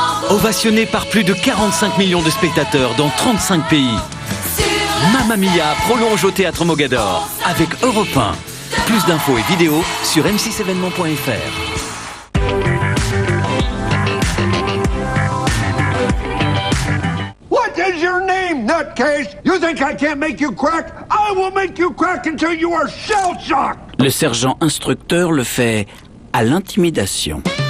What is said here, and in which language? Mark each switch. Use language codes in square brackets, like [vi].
[fr] Ovationné par plus de 45 millions de spectateurs dans 35 pays. Mamma Mia prolonge au Théâtre Mogador avec Europe 1. Plus d'infos et vidéos sur m6événements.fr. [en] What is your name, nutcase? You think I can't make you crack? I will make you crack until you are shell-shocked! [fr] Le sergent instructeur le fait à l'intimidation.